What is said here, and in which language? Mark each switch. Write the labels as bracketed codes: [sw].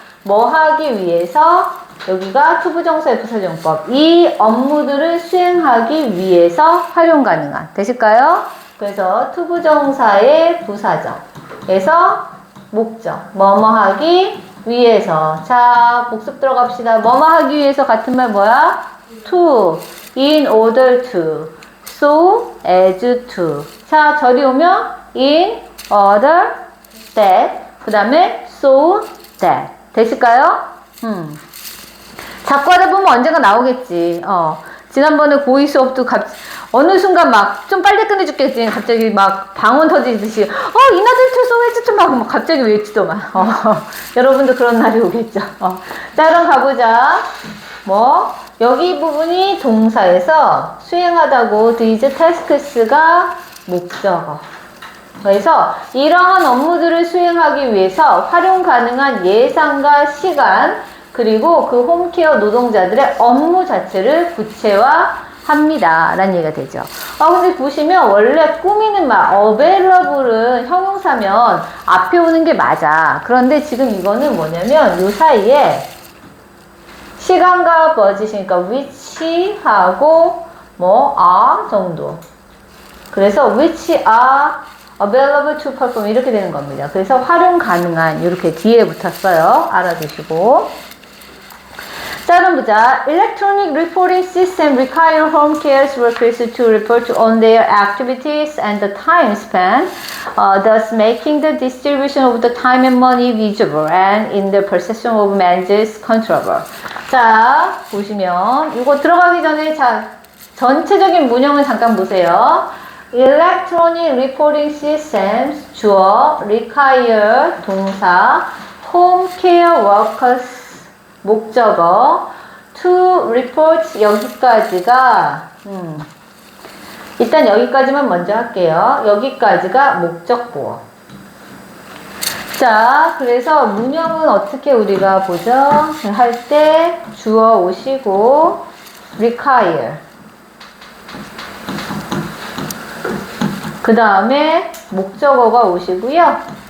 [ko] 뭐 하기 위해서 여기가 투부정사의 부사정법 이 업무들을 수행하기 위해서 활용 가능한 되실까요? 그래서 투부정사의 부사정에서 목적 뭐뭐 하기 위해서 자 복습 들어갑시다. 뭐뭐 하기 위해서 같은 말 뭐야? [en] to, in order to, so as to [ko] 자 저리 오면 [en] in order that [ko] 그 다음에 [en] so that [ko] 되실까요? 자꾸 하다 보면 언젠가 나오겠지. 지난번에 고2 수업도 어느 순간 막 좀 빨리 끝내줄겠지. 갑자기 막 방언 터지듯이 인하들트 소외즈 막 갑자기 외치더만. 여러분도 그런 날이 오겠죠. 자 그럼 가보자. 여기 부분이 동사에서 수행하다고 [en] these tasks [ko] 가 목적어. 그래서 이러한 업무들을 수행하기 위해서 활용 가능한 예산과 시간 그리고 그 홈케어 노동자들의 업무 자체를 구체화합니다. 라는 얘기가 되죠. 근데 보시면 원래 꾸미는 말 available은 형용사면 앞에 오는 게 맞아. 그런데 지금 이거는 뭐냐면 요 사이에 시간과 budget이니까 which하고 are 정도. 그래서 [en] which are available to perform [ko] 이렇게 되는 겁니다. 그래서 활용 가능한 이렇게 뒤에 붙었어요. 알아두시고. 자 그럼 보자. [en] Electronic reporting system require home care workers to report on their activities and the time spent, thus making the distribution of the time and money visible and in the perception of managers controllable. [ko] 자 보시면 이거 들어가기 전에 자 전체적인 문형을 잠깐 보세요. [en] Electronic reporting systems 주어 require 동사 home care workers 목적어 to report [ko] 여기까지가 일단 여기까지만 먼저 할게요. 여기까지가 목적보어. 자 그래서 문형은 어떻게 우리가 보죠? 할 때 주어 오시고 require 그 다음에 목적어가 오시고요.